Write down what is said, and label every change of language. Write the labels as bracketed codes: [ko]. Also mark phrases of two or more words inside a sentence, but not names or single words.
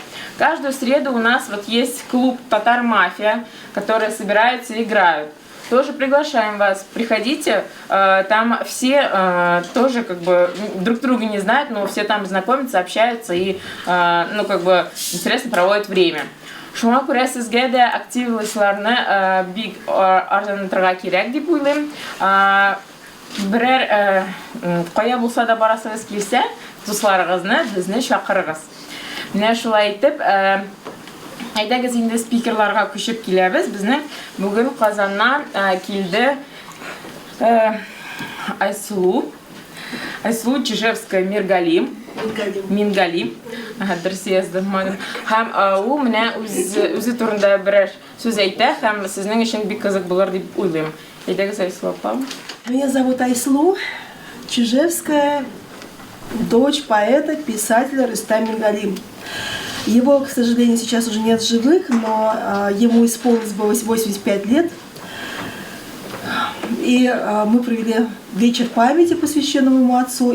[ru] Каждую среду у нас вот есть клуб «Татар-мафия», которые собираются и играют. Тоже приглашаем вас, приходите, там все тоже как бы друг друга не знают, но все там знакомятся, общаются и интересно проводят время. [tt] Шуңа күрә сезгә дә активлышларны бик арзанлатырга кирәк дип уйлыйм. Берәр кая булса да барасыгыз килсә, дусларыгызны, безне чакырыгыз. Менә шулай итеп, әйдәгез инде спикерларга күчеп киләбез. Безнең бүген Казаннан килде Айсулу Чижевская Мингалим. Дөрес яздым. Һәм ул менә үзе турында берәр сүз әйтә, һәм сезнең өчен бик кызык булыр дип уйлыйм. Әйдәгез Айсулу апа. [ru] Меня зовут Айсулу Чижевская, дочь поэта, писателя Рустам Мингалим. Его, к сожалению, сейчас уже нет в живых, но ему исполнилось 85 лет. И мы провели вечер памяти, посвященный ему отцу.